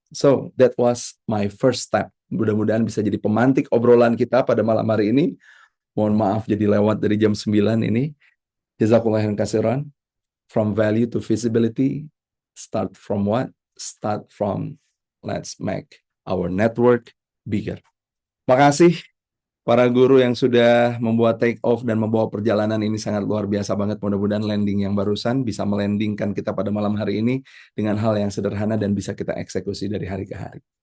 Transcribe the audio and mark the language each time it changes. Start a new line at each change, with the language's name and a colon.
English: So, that was my first step.
Indonesian: Mudah-mudahan bisa jadi pemantik obrolan kita pada malam hari ini. Mohon maaf jadi lewat dari jam 9 ini.
Arabic: Jazakallah khairan katsiran.
English: From value to visibility. Start from what? Start from let's make our network bigger.
Indonesian: Makasih para guru yang sudah membuat take off dan membawa perjalanan ini sangat luar biasa banget. Mudah-mudahan landing yang barusan bisa melandingkan kita pada malam hari ini dengan hal yang sederhana dan bisa kita eksekusi dari hari ke hari.